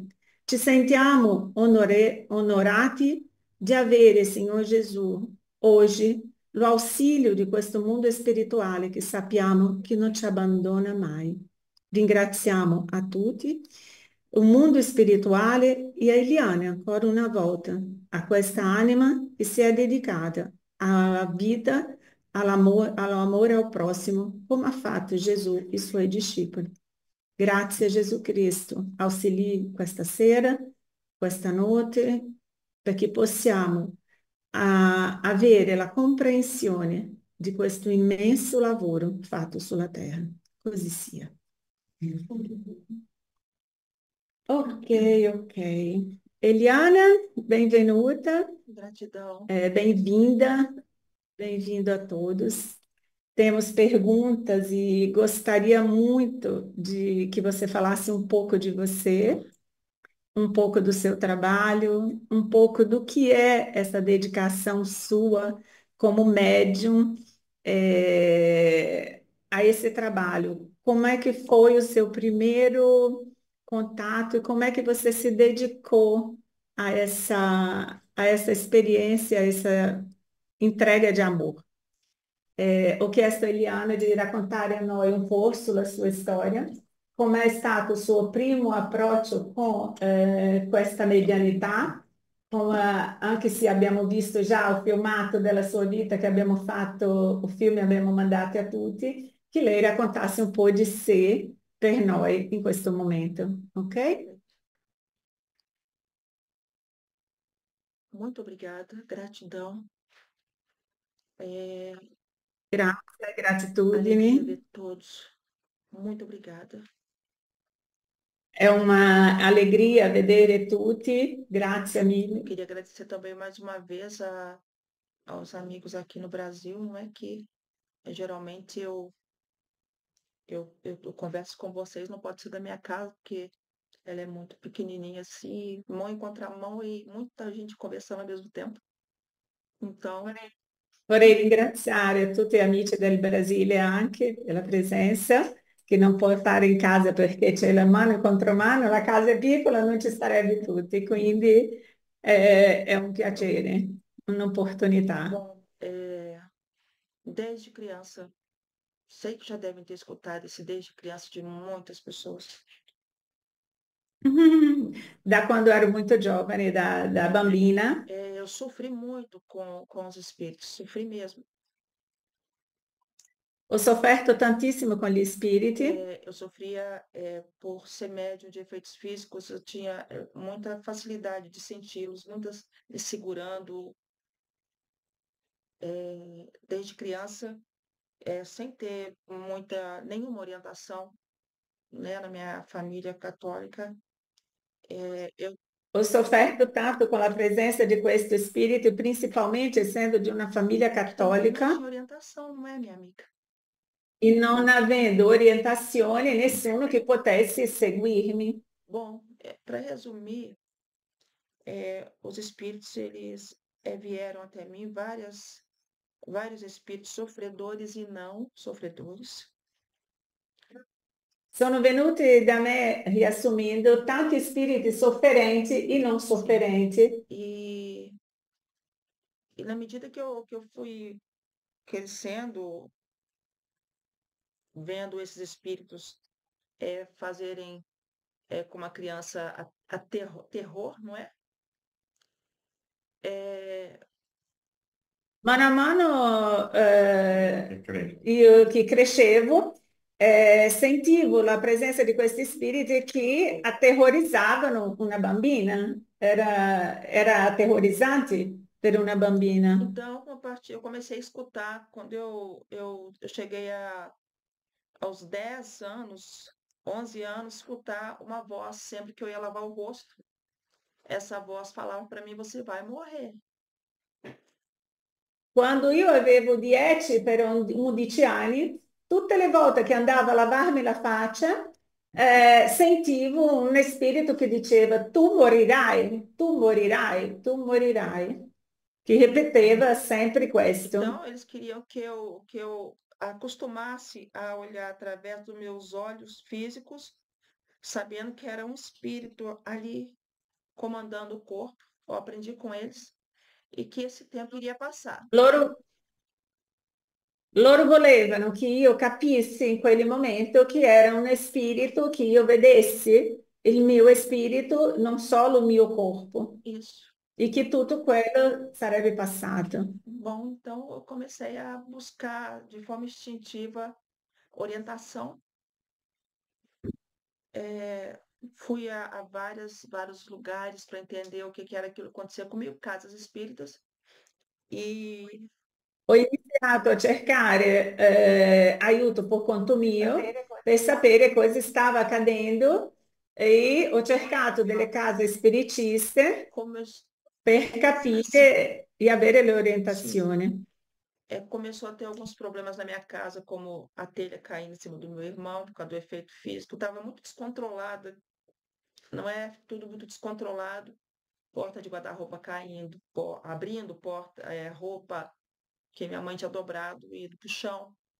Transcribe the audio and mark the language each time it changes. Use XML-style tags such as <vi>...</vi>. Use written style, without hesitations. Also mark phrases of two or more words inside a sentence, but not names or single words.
<it>Ci sentiamo onorati di avere, Signor Gesù, oggi l'ausilio di questo mondo spirituale che sappiamo che non ci abbandona mai. Ringraziamo a tutti o mondo spirituale e a Eliane ancora una volta, a questa anima che si è dedicata alla vita, all'amore</it> <pt>ao próximo,</pt> <it>come ha fatto Gesù e i suoi discepoli. Grazie a Gesù Cristo, auxilie questa sera, questa notte, perché possiamo avere la comprensione di questo immenso lavoro fatto sulla terra. Così sia. Ok, ok. Eliana, benvenuta,</it> <pt>Gratidão. bem-vinda, bem-vindo a todos. Temos perguntas e gostaria muito de que você falasse um pouco de você, um pouco do seu trabalho, um pouco do que é essa dedicação sua como médium, a esse trabalho. Como é que foi o seu primeiro contato e como é que você se dedicou a essa experiência, a essa entrega de amor?</pt> <it>Ho chiesto a Eliana di raccontare a noi un po' sulla sua storia, com'è stato il suo primo approccio con questa medianità Anche se abbiamo visto già il filmato della sua vita che abbiamo fatto, il film abbiamo mandato a tutti, che lei raccontasse un po' di sé per noi in questo momento, ok?</it> <pt>Muito obrigada, gratidão. É</pt> <it>Grazie,</it> <pt>alegria</pt> <it>gratitudini.</it> <pt>ver todos. Muito obrigada.</pt> <it>È un'allegria vedere tutti, grazie</it> <pt>Eu</pt> <it>mille.</it> <pt>queria agradecer também mais uma vez aos amigos aqui no Brasil, não é que geralmente eu converso com vocês, não pode ser da minha casa, porque ela é muito pequenininha assim, mão em contramão e muita gente conversando ao mesmo tempo. Então,</pt> <it>Vorrei ringraziare tutti gli amici del Brasile anche della presenza, che non puoi fare in casa perché c'è la mano e contromano, la casa è piccola, non ci starebbe tutti, quindi è un piacere, un'opportunità.</it> <pt>bom, desde criança, sei que já devem ter escutado esse desde criança de muitas pessoas.</pt> <it>Da quando ero molto giovane, da bambina,</it> <pt>Eu sofri muito com os espíritos, sofri mesmo.</pt> <it>ho sofferto tantissimo con gli spiriti.</it> <pt>Eu sofria, por ser médium de efeitos físicos, eu tinha, muita facilidade de senti-los, muitas me segurando, desde criança, sem ter nenhuma orientação, né, na minha família católica, eu</pt> <it>Ho sofferto tanto con la presenza di questo spirito, principalmente essendo di una famiglia</it> <pt>também não</pt> <it>cattolica</it> <pt>tinha orientação, não é, minha amiga?</pt> <it>e non avendo orientazione nessuno che potesse seguirmi.</it> <pt>Bom, para resumir, os espíritos eles, vieram até mim vários espíritos sofredores e não sofredores.</pt> <it>Sono venuti da me, riassumendo, tanti spiriti sofferenti e non sofferenti.</it> <pt>E, e na medida que eu fui crescendo, vendo esses espíritos fazerem com uma criança terror, não é? É,</pt> <it>Mano a mano io che crescevo, sentivo la presenza di questi spiriti che atterrorizzavano una bambina. Era aterrorizzante per una bambina.</it> <pt>então, eu comecei a escutar quando eu cheguei aos 10 anos, 11 anos, escutar uma voz sempre que eu ia lavar o rosto. Essa voz falava para mim: você vai morrer.</pt> <it>Quando io avevo 10 per 11 anni, tutte le volte che andavo a lavarmi la faccia, sentivo un spirito che diceva tu morirai, tu morirai, tu morirai, che ripeteva sempre questo.</it> <pt>Então, eles queriam que eu acostumasse a olhar através dos meus olhos físicos, sabendo que era um espírito ali comandando o corpo. Eu aprendi com eles e que esse tempo iria passar.</pt> <it>Loro volevano che io capissi in quel momento che era un spirito, che io vedessi il mio spirito, non solo il mio corpo,</it> <pt>Isso.</pt> <it>e che tutto quello sarebbe passato.</it> <pt>Bom, então eu comecei a buscar de forma instintiva orientação. Fui a vários lugares para entender o que que era aquilo que acontecia comigo, casas espíritas, e</pt> <it>Ho iniziato a cercare aiuto per conto mio per sapere cosa stava accadendo e ho cercato delle case spiritiste</it> <pt>como eu,</pt> <it>per capire e avere le</it> <pt>sim,</pt> <it>orientazioni.</it> <pt>começou a ter alguns problemas na minha casa, como a telha caindo em cima do meu irmão, por causa do efeito físico. Estava muito descontrolada, não é? Tudo muito descontrolado. Porta de guarda-roupa caindo, abrindo porta, roupa que minha mãe tinha dobrado e indo para o chão.</pt>